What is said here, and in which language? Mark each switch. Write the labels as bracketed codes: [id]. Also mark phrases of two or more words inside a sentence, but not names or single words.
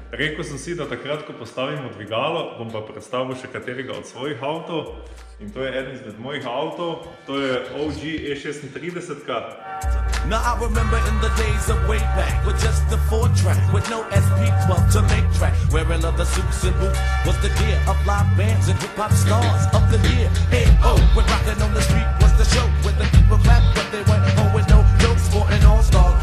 [sl] Rekel sem si, da takrat, ko postavimo dvigalo, bom pa predstavil še katerega od svojih avtov. In to je eden izmed mojih avtov, to je OG E36. [en] Now I remember in the days of way back with just the 4-track with no SP12 to make track. Wearing leather suits and boots was the gear of live bands and hip-hop stars of the year. A.O. We're rocking on the street was the show where the people clap but they went home with no jokes for an all-star.